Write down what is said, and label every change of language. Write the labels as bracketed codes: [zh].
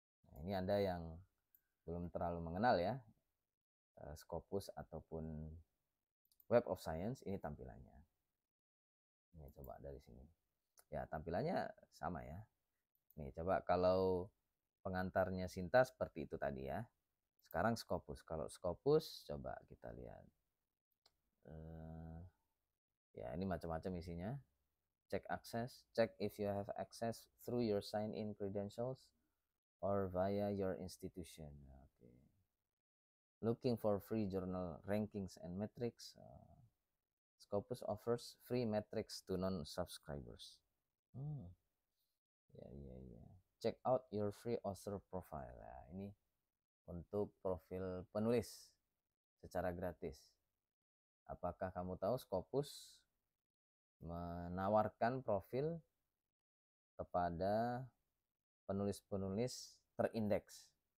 [id] Nah ini Anda yang belum terlalu mengenal ya Scopus ataupun Web of Science, ini tampilannya. Ini coba dari sini. Ya, tampilannya sama ya. Nih, coba kalau pengantarnya Sinta seperti itu tadi ya. Sekarang Scopus. Kalau Scopus coba kita lihat. Ya, ini macam-macam isinya. [en] Check access. Check if you have access through your sign-in credentials or via your institution. Okay. Looking for free journal rankings and metrics. Scopus offers free metrics to non-subscribers. Ya. Check out your free author profile. [id] Ya, ini untuk profil penulis secara gratis. Apakah kamu tahu Scopus menawarkan profil kepada penulis-penulis terindeks?